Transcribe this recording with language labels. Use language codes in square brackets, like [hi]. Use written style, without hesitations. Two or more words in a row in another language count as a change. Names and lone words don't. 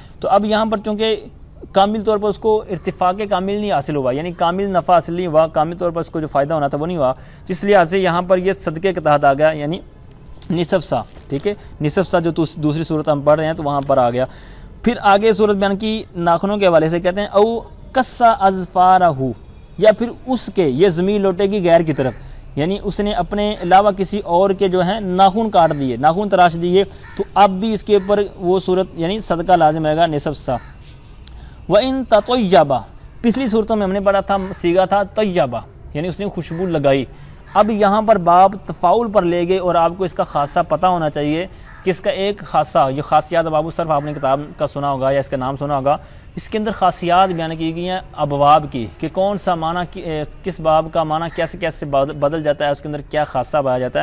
[ur] تو اب یہاں پر چونکہ کامل طور پر اس کو ارتفاق کامل نہیں حاصل ہوا، یعنی کامل نفع حاصل نہیں ہوا، کامل طور پر اس کو جو فائدہ ہونا تھا وہ نہیں ہوا، اس لیے سے یہاں پر یہ صدقے کے تحت آ گیا، یعنی نصف سا، ٹھیک ہے، نصف سا جو دوسری صورت ہم پڑھ رہے ہیں تو وہاں پر آ گیا۔ پھر آگے صورت بیان کی ناخنوں کے حوالے سے، کہتے ہیں [ar] او کسا اظفارہ، [ur] یا پھر اس کے، یہ ضمیر لوٹے گی غیر کی طرف، یعنی اس نے اپنے علاوہ کسی اور کے جو ہیں ناخن کاٹ دیے، ناخن تراش دیے، تو اب بھی اس کے اوپر وہ صورت یعنی صدقہ لازم آئے گا نصف سا۔ [ar] وَإِن تَطَيَّبَ، [ur] پچھلی صورتوں میں ہم نے پڑھا تھا صیغہ تھا طیبہ، یعنی اس نے خوشبو لگائی، اب یہاں پر باب تفاعل پر لے گئے، اور آپ کو اس کا خاصہ پتہ ہونا چاہیے کہ اس کا ایک خاصہ، یہ خاصیات باب الصرف آپ نے کتاب کا سنا ہوگا یا اس کا نام سنا ہوگا، اس کے اندر خاصیات بیان کی گئی ہیں ابواب کی، کہ کون سا معنی کس باب کا معنی کیسے کیسے بدل جاتا ہے، اس کے اندر کیا خاصہ پایا جاتا ہے۔